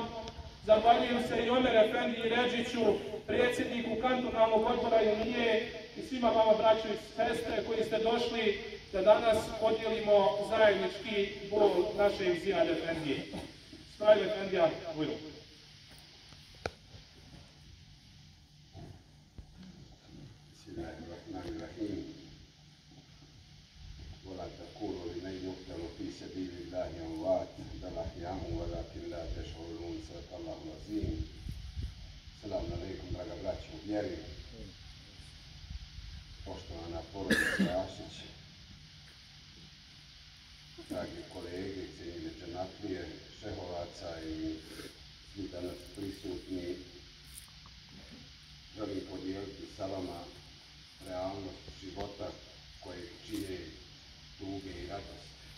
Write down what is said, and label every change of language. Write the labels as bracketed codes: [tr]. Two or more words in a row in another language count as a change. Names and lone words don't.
[bs] Zahvaljujem se i Omer Efendiji Ređiću, predsjedniku kantonalnog odbora Ilije i svima vama, braćo i sestre, koji ste došli da danas podijelimo zajednički bol našeg Zijade Efendije. Ismail Efendija, bujno. [ar] Bismillahirrahmanirrahim. ولا تقولوا لمن يقتل في سبيل الله أموات بل أحياء ولكن لا تشعرون. صدق الله العظيم. سلام عليكم, [bs] draga braćo u vjeri, poštovana porodica Ašić, dragi kolege, cijenjene džematlije Šehovaca i svi danas prisutni, želim podijeliti sa vama realnost života koje čine tuge i radost.